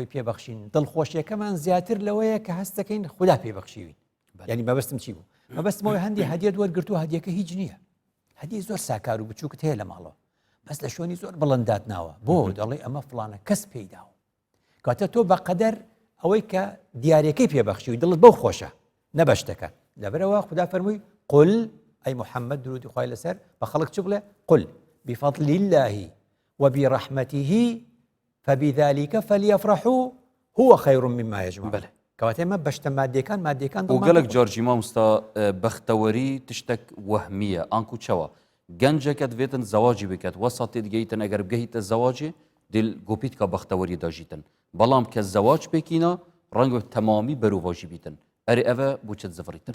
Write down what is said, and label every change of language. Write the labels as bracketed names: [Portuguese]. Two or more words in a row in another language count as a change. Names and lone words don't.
[Central Kurdish] پێبەخشین دڵخۆشیەکەمان زیاتر لەوەیە کە هەست دەکەین خوددا پێبەخشیوین یعنی مەبەستم چی بوو مەبەستمەوەی هەندی هەدیە وەرگرتووە هەدیەکە هیچ نییە هەدیە زۆر ساکار و بچووکت هەیە لە ماڵەوە بەس لە شوێنی زۆر بڵندات ناوە بۆ دەڵێ ئەمە فڵانە کەس پێیداوە کاتە تۆ بەقەدەر ئەوەی کە دیارەکەی پێبەخشیوی دڵت بەو خۆشە نەبە شتەکە لەبەرەوە خوددا فەرمووی [Arabic] قل أي محمد [Central Kurdish] درودی خوای لەسەر بە خەڵک چ بڵێ [Arabic] قل بفضل الله وبرحمته فبذلك فليفرحوا هو خير مما يجمعون [Central Kurdish] کەواتە ئێمە بەشتە مادیەکان [Kurdish] و گەلک جۆرجی مامۆستا بەختەوەری تشتێک وەهمیە ئانکو چەوە گەنجەکە دەبێتن زەواجی بکات وەسەتی دگەیتن ئەگەر بگەیتە زەواجێ دل گۆپیت کە بەختەوەری داژیتن بەڵام کە زەواج پێکینە ڕەنگە تەمامی بەروڤاژی بیتن ئەرێ ئەوە بچت زەفریتن